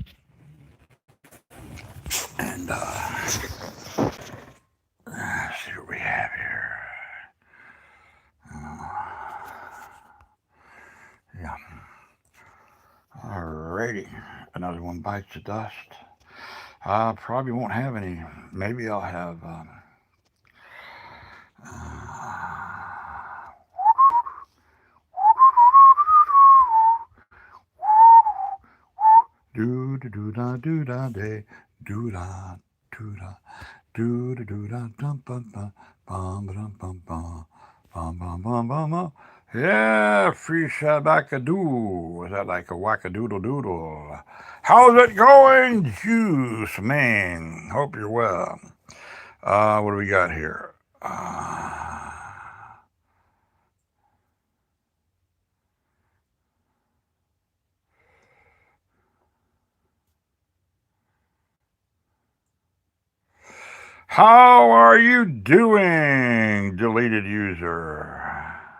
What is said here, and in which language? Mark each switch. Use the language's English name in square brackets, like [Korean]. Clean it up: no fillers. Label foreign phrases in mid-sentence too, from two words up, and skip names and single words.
[English] And let's see what we have here. Yeah. Alrighty. Another one bites the dust. I probably won't have any. Maybe I'll have. Do do do da do da day do da do da do da dum bum bum bum bum bum bum bum bum bum bum bum. Yeah, free shabakadoo. Was that like a wackadoodle doodle? How's it going, Juice Man? Hope you're well. What do we got here? How are you doing, deleted user?